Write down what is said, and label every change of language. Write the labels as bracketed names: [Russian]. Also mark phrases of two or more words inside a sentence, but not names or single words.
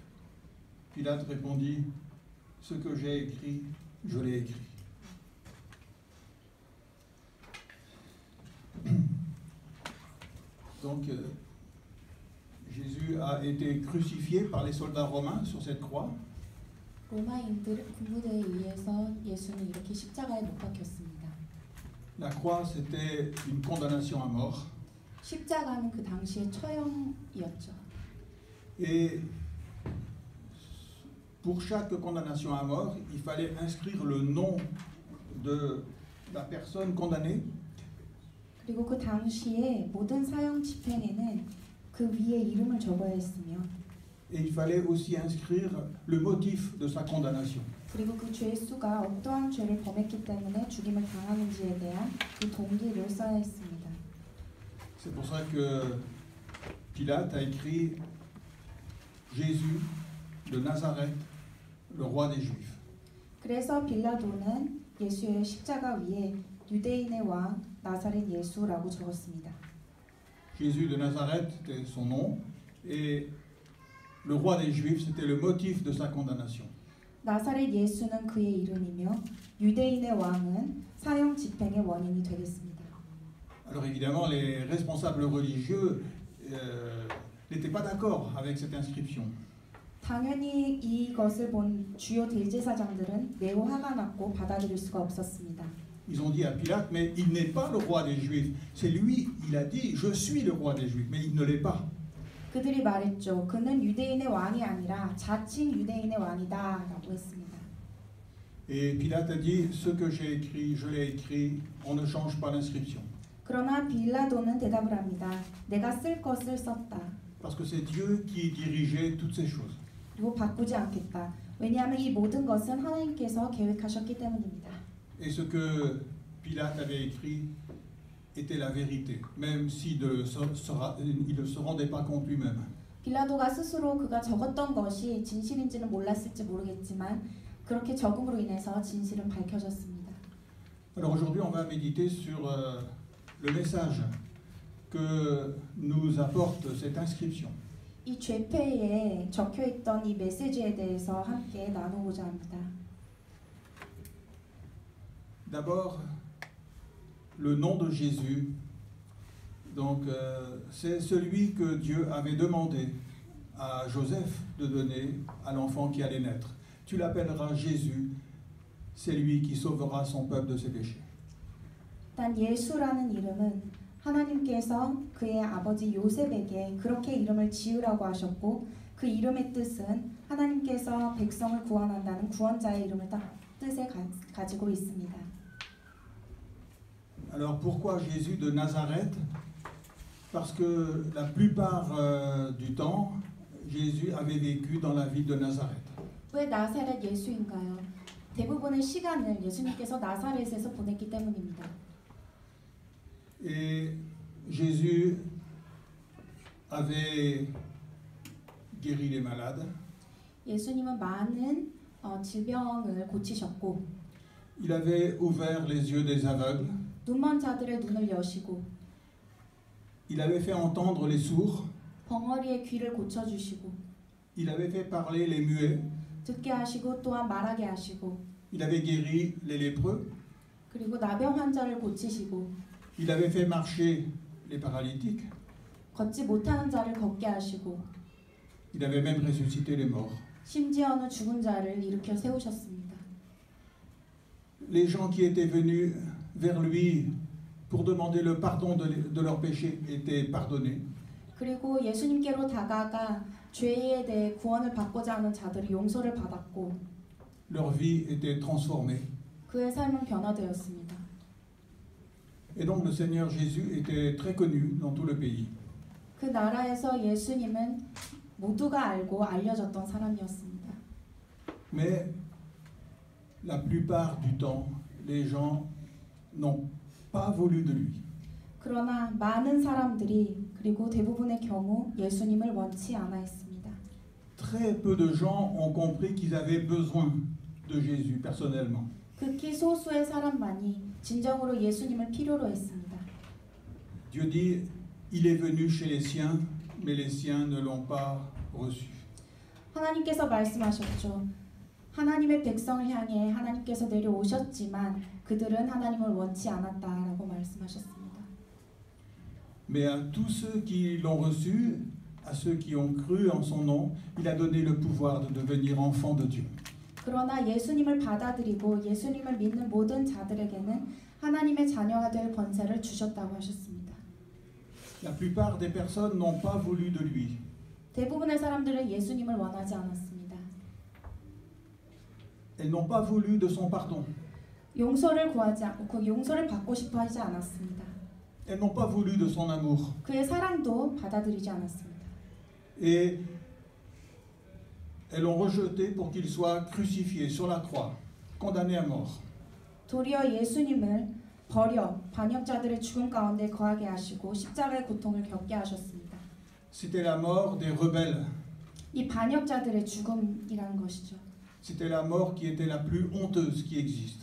[French] Pilate répondit: « Ce que j'ai écrit, je l'ai écrit ». Donc, Jésus a été crucifié par les soldats romains sur cette croix. [Korean] 로마인들 군부대에 의해서 예수는 이렇게 십자가에 못 박혔습니다. [French] La croix, c'était une condamnation à mort. [Korean] 십자가는 그 당시의 처형이었죠. [French] Et pour chaque condamnation à mort, il fallait inscrire le nom de la personne condamnée. [Korean] 그리고 그 당시에 모든 사형 집행에는 그 위에 이름을 적어야 했으며 [French] Et il fallait aussi inscrire le motif de sa condamnation. [Korean] 그리고 그 죄수가 어떠한 죄를 범했기 때문에 죽임을 당하는지에 대한 그 동기를 써야 했습니다. [French] C'est pour ça que Pilate a écrit Jésus de Nazareth, le roi des Juifs. [Korean] 그래서 빌라도는 예수의 십자가 위에 유대인의 왕 나사렛 예수라고 적었습니다. [French] Jésus de Nazareth était son nom et le roi des Juifs c'était le motif de sa condamnation. [Korean] 나사렛 예수는 그의 이름이며 유대인의 왕은 사형 집행의 원인이 되겠습니다. [French] Alors évidemment, les responsables religieux n'étaient pas d'accord avec cette inscription. [Korean] 당연히 이것을 본 주요 대제사장들은 매우 화가 났고 받아들일 수가 없었습니다. [French] Ils ont dit à Pilate, mais il n'est pas le roi des Juifs. C'est lui, il a dit, je suis le roi des Juifs, mais il ne l'est pas. [Korean] 그들이 말했죠. 그는 유대인의 왕이 아니라 자칭 유대인의 왕이다라고 했습니다. [French] Et Pilate a dit, ce que j'ai écrit, je l'ai écrit, on ne change pas l'inscription. [Korean] 그러나 빌라도는 대답을 합니다. 내가 쓸 것을 썼다. [French] Parce que c'est Dieu qui dirigeait toutes ces choses. [Korean] 그리고 바꾸지 않겠다. 왜냐하면 이 모든 것은 하나님께서 계획하셨기 때문입니다. [French] Et ce que Pilate avait écrit était la vérité, même s'il ne se rendait pas compte lui-même. [Korean] 빌라도가 스스로 그가 적었던 것이 진실인지는 몰랐을지 모르겠지만 그렇게 적음으로 인해서 진실은 밝혀졌습니다. [French] Alors aujourd'hui, on va méditer sur le message que nous apporte cette inscription. [Korean] 이 죄패에 적혀있던 이 메시지에 대해서 함께 나누고자 합니다. [French] D'abord, le nom de Jésus, donc c'est celui que Dieu avait demandé à Joseph de donner à l'enfant qui allait naître. Tu l'appelleras Jésus, c'est lui qui sauvera son peuple de ses péchés. [Korean] 일단 예수라는 이름은 하나님께서 그의 아버지 요셉에게 그렇게 이름을 지으라고 하셨고 그 이름의 뜻은 하나님께서 백성을 구원한다는 구원자의 이름을 뜻에 가지고 있습니다. [French] Alors pourquoi Jésus de Nazareth? Parce que la plupart du temps, Jésus avait vécu dans la ville de Nazareth. [Korean] 왜 나사렛 예수인가요? 대부분의 시간을 예수님께서 나사렛에서 보냈기 때문입니다. [French] Et Jésus avait guéri les malades. [Korean] 예수님은 많은 질병을 고치셨고 [French] Il avait ouvert les yeux des aveugles. [Korean] 눈먼 자들의 눈을 여시고 [French] Il avait fait entendre les sourds, [Korean] 벙어리의 귀를 고쳐주시고 [French] il avait fait parler les muets, [Korean] 듣게 하시고 또한 말하게 하시고 [French] il avait guéri les lépreux, [Korean] 그리고 나병 환자를 고치시고 [French] il avait fait marcher les paralytiques, [Korean] 걷지 못하는 자를 걷게 하시고 [French] il avait même ressuscité les morts. [Korean] 심지어는 죽은 자를 일으켜 세우셨습니다. [French] Les gens qui étaient venus vers lui pour demander le pardon de leurs péchés étaient pardonnés. [Korean] 그리고 예수님께로 다가가 죄에 대해 구원을 받고자 하는 자들이 용서를 받았고 [French] Leur vie était transformée. [Korean] 그의 삶은 변화되었습니다. [French] Et donc le Seigneur Jésus était très connu dans tout le pays. [Korean] 그 나라에서 예수님은 모두가 알고 알려졌던 사람이었습니다. [French] Mais la plupart du temps, les gens n'ont pas voulu de lui. [Korean] 그러나 많은 사람들이 그리고 대부분의 경우 예수님을 원치 않아 했습니다. [French] Très peu de gens ont compris qu'ils avaient besoin de Jésus personnellement. [Korean] 극히 소수의 사람만이 진정으로 예수님을 필요로 했습니다. [French] Dieu dit, il est venu chez les siens, mais les siens ne l'ont pas reçu. [Korean] 하나님께서 말씀하셨죠. 하나님의 백성을 향해 하나님께서 내려오셨지만 그들은 하나님을 원치 않았다라고 말씀하셨습니다. [French] Mais à tous ceux qui l'ont reçu, à ceux qui ont cru en son nom, il a donné le pouvoir de devenir enfants de Dieu. [Korean] 그러나 예수님을 받아들이고 예수님을 믿는 모든 자들에게는 하나님의 자녀가 될 권세를 주셨다고 하셨습니다. [French] La plupart des personnes n'ont pas voulu de lui. [Korean] 대부분의 사람들은 예수님을 원하지 않았습니다. [French] Elles n'ont pas voulu de son pardon. [Korean] 용서를 구하지 않고 용서를 받고 싶어 하지 않았습니다. [French] Elles n'ont pas voulu de son amour. [Korean] 그의 사랑도 받아들이지 않았습니다. [French] Et elles l'ont rejeté pour qu'il soit crucifié sur la croix, condamné à mort. [Korean] 도리어 예수님을 버려 반역자들의 죽음 가운데 거하게 하시고 십자가의 고통을 겪게 하셨습니다. [French] C'était la mort des rebelles. [Korean] 이 반역자들의 죽음이라는 것이죠. [French] C'était la mort qui était la plus honteuse qui existe.